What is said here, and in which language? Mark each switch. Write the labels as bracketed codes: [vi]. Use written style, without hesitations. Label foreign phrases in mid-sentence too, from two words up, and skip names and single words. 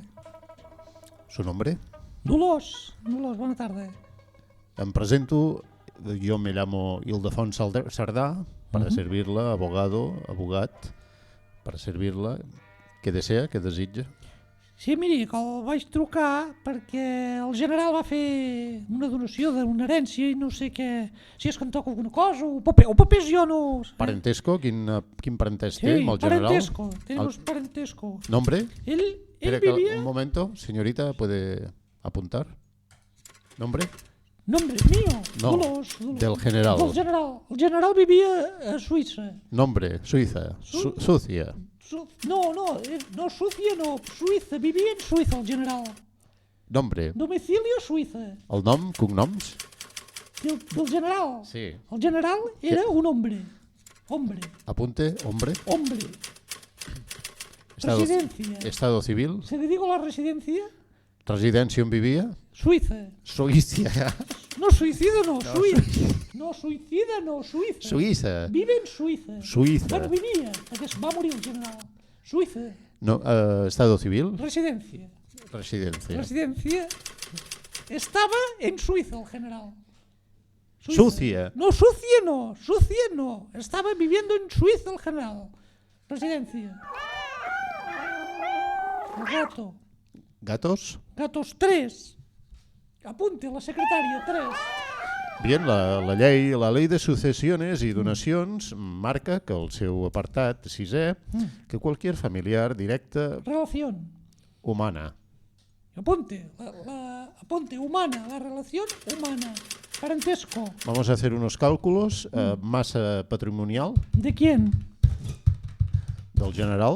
[es] ¿Su nombre? Dolors, buena tarde. [ca] Em presento, [es] yo me llamo Ildefons Sardà, para servirla, abogat, para servirla, [ca] què desea, què desitja? Sí, miri, que el vaig trucar perquè el general va fer una donació d'una herència i no sé què, si és que em toca alguna cosa, o papers jo no... Parentesco, quin parentesc Sí, té amb el general? [es] parentesco, tenemos parentesco. ¿Nombre? Él Espera vivía... un momento, señorita, ¿puede apuntar? ¿Nombre? Nombre mío, No, Dolors. del general. Del general. [ca] El general vivia a Suïssa. [es] Nombre, Suiza, Sucia. [ca] No, Suïssa no, Suïssa, vivia en Suïssa el general. [es] Nombre, Domicilio Suïssa. [ca] el nom, cognoms? [es] Del general. Sí. El general era un hombre. Apunte, hombre. Residencia. Estado civil. ¿Se le digo la residencia? [ca] Residencia on vivia? Suïssa. Suïcia. No, suïcida no, Suïssa. No, suïcida no, Suïssa. Suïssa. [es] Vive en Suïssa. Suïssa. [ca] Bueno, vivia, perquè es va morir el general. Suïssa. [es] No, estado civil. Residencia. Residencia. Estaba en Suïssa el general. Sucia. No, Sucia no. Estaba viviendo en Suïssa el general. Residencia. El gato. ¿Gatos? Gatos 3. Apunte, la secretaria 3. Bien, la ley de sucesiones y donacions marca que [ca] el seu apartat 6è [es] que cualquier familiar directa Relación. humana. Apunte, apunte, humana, la relación humana. Parentesco. Vamos a hacer unos cálculos. Masa patrimonial ¿De quién? del general.